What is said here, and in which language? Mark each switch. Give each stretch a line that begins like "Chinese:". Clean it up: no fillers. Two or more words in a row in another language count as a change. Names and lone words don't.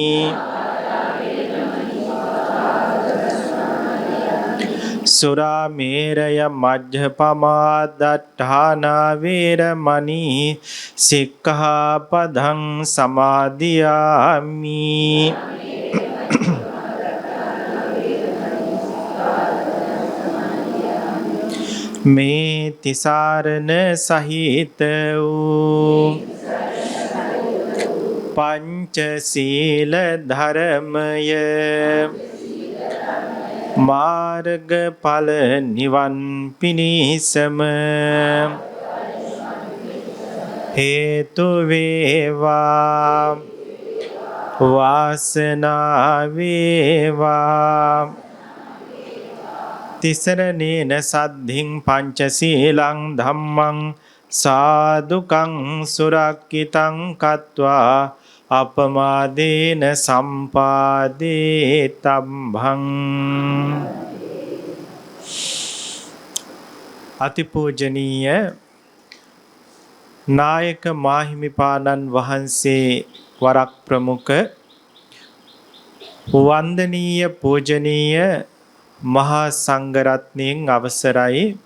Pali: සුරාමේරය මජ්ජපමා දට්ඨානා වේරමණී සික්ඛාපදං සමාදියාමි.
Sinhala: මේ තිසරණ සහිත වූ පංචශීල ධර්මය මාර්ගඵල නිවන් පිණිසම හේතු වේවා වාසනාව වේවා.
Pali: තිසරණේන සද්ධින් පංචශීලං ධම්මං සාදුකං සුරක්ඛිතං කତ୍වා අපමාදේන සම්පාදේ තම්භං.
Sinhala: අතිපූජනීය නායක මාහිමිපාණන් වහන්සේ වරක් ප්‍රමුඛ වන්දනීය පූජනීය මහා සංඝරත්නයන් අවසරයි.